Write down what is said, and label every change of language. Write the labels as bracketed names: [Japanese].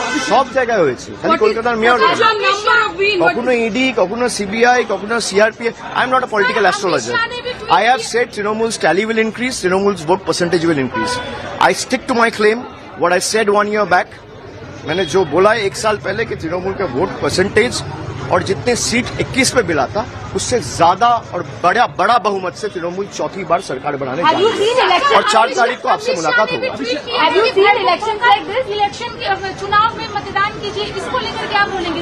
[Bangla] সব জায়গায় হয়েছে, খালি কলকাতার মেয়র কখনো ইডি, কখনো CBI, কখনো CRPF. [English] I am not a political astrologer. I have said Trinamool's tally will increase, Trinamool's vote percentage will increase. I stick to my claim, what I said 1 year back. [Hindi] मैंने जो बोला 1 साल पहले कि तृणमूल का vote percentage और जितने seat 21 पे मिला था उससे ज्यादा और बड़ा बहुमत से तृणमूल चौथी बार सरकार बनाने जा रही है और 4 तारीख को आपसे मुलाकात होगा। चुनाव में मतदान कीजिए, इसको लेकर क्या बोलेंगे?